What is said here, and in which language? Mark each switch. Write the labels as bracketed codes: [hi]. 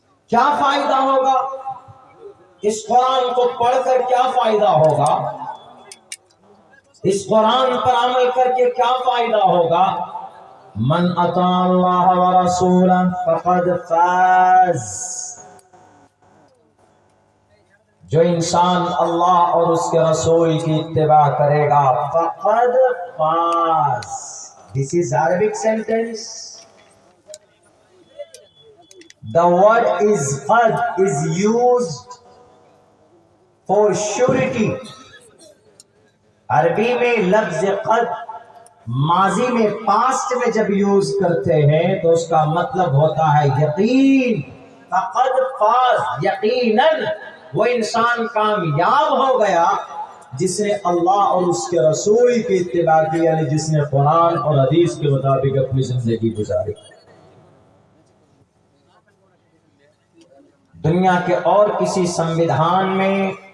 [ur] کیا فائدہ ہوگا اس قرآن کو پڑھ کر؟ کیا فائدہ ہوگا اس قرآن پر عمل کر کے؟ کیا فائدہ ہوگا؟ [ar] من اطاع اللہ ورسولہ فقد فاز، [ur] جو انسان اللہ اور اس کے رسول کی اتباع کرے گا فقد فاز۔ [en] This is Arabic sentence. The word is qad is used for surety. [ur] عربی میں لفظ قد ماضی میں پاسٹ میں جب یوز کرتے ہیں تو اس کا مطلب ہوتا ہے یقین۔ فقد فاز، یقیناً وہ انسان کامیاب ہو گیا جس نے اللہ اور اس کے رسول کی اتباع کی، یعنی جس نے قرآن اور حدیث کے مطابق اپنی زندگی گزاری۔ دنیا کے اور کسی سمویدھان میں